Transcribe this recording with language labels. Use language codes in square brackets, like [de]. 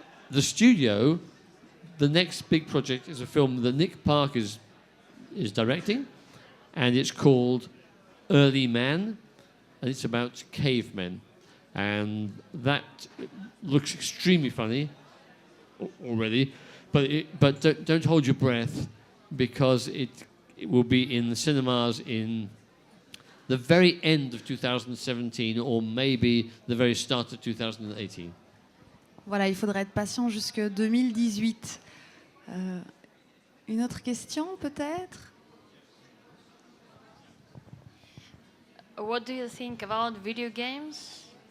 [en] The studio, the next big project is a film that Nick Park is directing, and it's called 𝗙𝗢𝗟𝗟𝗪, and it's about cavemen, and that looks extremely funny already, but don't hold your breath, because it will be in the cinemas in the very end of 2017 or maybe the very start of 2018. [fr] Voilà, il faudra être patient jusque 2018. Une autre question, peut-être? [en] What do you think about video games?